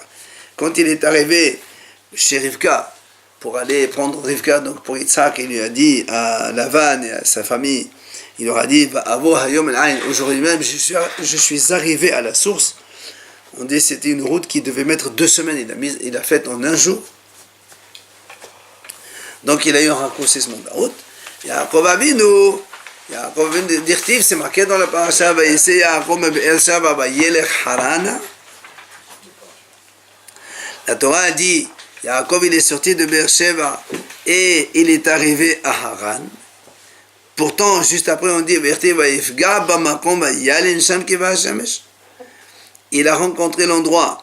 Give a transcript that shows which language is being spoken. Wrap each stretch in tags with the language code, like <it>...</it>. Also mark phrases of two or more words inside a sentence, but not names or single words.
<fr>Quand il est arrivé chez Rivka, pour aller prendre Rivka, donc pour Yitzhak, il lui a dit à Lavan et à sa famille, il leur a dit, aujourd'hui même, je suis arrivé à la source. On dit que c'était une route qui devait mettre 2 semaines, il a fait en 1 jour. Donc il a eu un raccourcissement de la route.</fr> <he>יעקב אבינו דכתיב,</he> <fr>c'est marqué dans la paracha,</fr> <he>יעקב באר שבע וילך חרנה.</he> <fr>La Torah a dit, Yaakov il est sorti de Be'er-Sheva et il est arrivé à Haran. Pourtant, juste après on dit, il a rencontré l'endroit.</fr>